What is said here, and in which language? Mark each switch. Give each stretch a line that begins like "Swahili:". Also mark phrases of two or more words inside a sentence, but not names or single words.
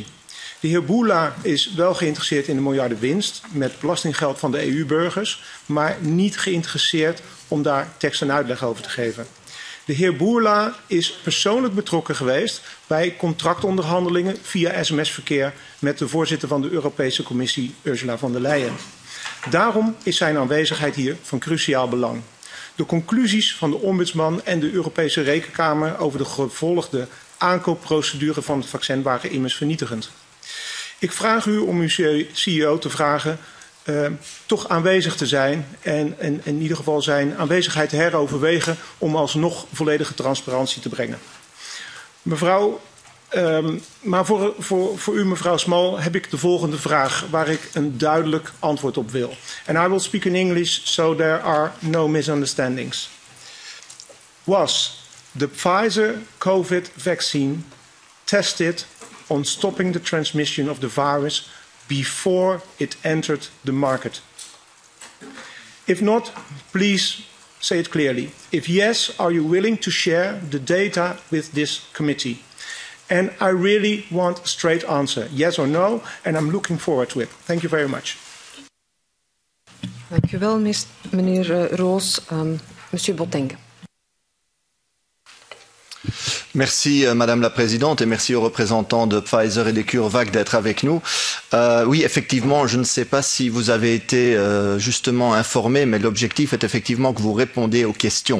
Dutch: De heer Bourla is wel geïnteresseerd in de miljarden winst met belastinggeld van de EU-burgers, maar niet geïnteresseerd om daar tekst en uitleg over te geven. De heer Bourla is persoonlijk betrokken geweest bij contractonderhandelingen via sms-verkeer met de voorzitter van de Europese Commissie, Ursula von der Leyen. Daarom is zijn aanwezigheid hier van cruciaal belang. De conclusies van de ombudsman en de Europese Rekenkamer over de gevolgde aankoopprocedure van het vaccin waren immers vernietigend. Ik vraag u om uw CEO te vragen toch aanwezig te zijn en in ieder geval zijn aanwezigheid te heroverwegen om alsnog volledige transparantie te brengen. Mevrouw, maar voor u, mevrouw Small, heb ik de volgende vraag waar ik een duidelijk antwoord op wil.
English: And I will speak in English so there are no misunderstandings. Was the Pfizer COVID vaccine tested on stopping the transmission of the virus before it entered the market? If not, please say it clearly. If yes, are you willing to share the data with this committee? And I really want a straight answer, yes or no, and I'm looking forward to it. Thank you very much.
Dutch: Dank u wel, meneer Roos.
French: Monsieur Botenga. Merci Madame la Présidente et merci aux représentants de Pfizer et de CureVac d'être avec nous. Oui, effectivement, je ne sais pas si vous avez été justement informés, mais l'objectif est effectivement que vous répondiez aux questions.